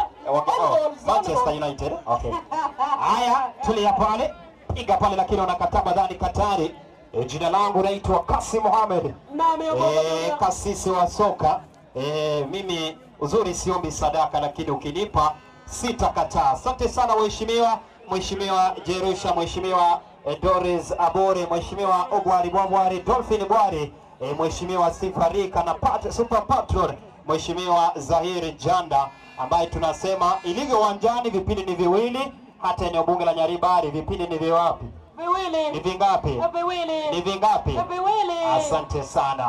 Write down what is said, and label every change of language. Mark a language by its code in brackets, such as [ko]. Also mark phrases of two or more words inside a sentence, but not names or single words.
[sw] Manchester United. Okay. Haya, tulia pale. Piga pale lakini wanakataa badani Katari. Jina langu naitwa Kasim Mohamed. Kasisi wa soka. Mimi uzuri siombi sadaka lakini ukinipa sitakataa. Asante sana waheshimiwa, Mheshimiwa Jerusha, Mheshimiwa Doris Abore, Mheshimiwa Ogwari Bwari, Dolphin Bwari, Mheshimiwa Sifarika na [en] Super Patron, [sw] Mheshimiwa Zahiri Janda, ambaye tunasema ilivyo uwanjani vipindi ni viwili, hata eneo bunge la Nyaribari vipindi ni viwapi? Viwili. Ni vingapi? Viwili. Ni vingapi? Viwili. Asante sana.